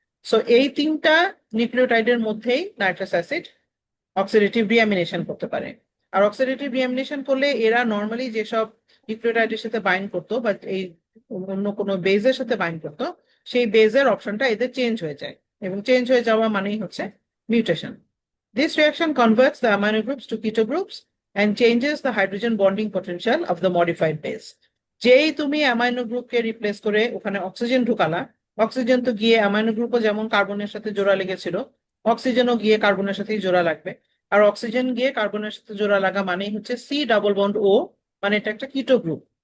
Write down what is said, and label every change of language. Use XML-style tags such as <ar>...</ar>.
<bn>So এই তিনটা নিউক্লিওটাইডের মধ্যেই নাইট্রাস অ্যাসিড অক্সিডেটিভ ডিঅ্যামিনেশন করতে পারে। আর অক্সিডেটিভ ডিঅ্যামিনেশন করলে এরা নর্মালি যেসব নিউক্লিওটাইডের সাথে বাইন্ড করতো বা এই অন্য কোনো বেজের সাথে বাইন্ড করতো, সেই বেজের অপশনটা এদের চেঞ্জ হয়ে যায়, এবং চেঞ্জ হয়ে যাওয়া মানেই হচ্ছে mutation.</bn> <en>This reaction converts the amino groups to keto groups and changes the hydrogen bonding potential of the modified base.</en> <bn>যেই তুমি অ্যামাইনো গ্রুপকে রিপ্লেস করে ওখানে অক্সিজেন ঢুকালা, অক্সিজেন তো গিয়ে অ্যামাইনো গ্রুপও যেমন কার্বনের সাথে জোড়া লেগেছিল, অক্সিজেনও গিয়ে কার্বনের সাথেই জোড়া লাগবে। আর অক্সিজেন গিয়ে কার্বনের সাথে জোড়া লাগা মানেই হচ্ছে সি ডাবল বন্ড ও, মানে এটা একটা কিটো গ্রুপ।</bn>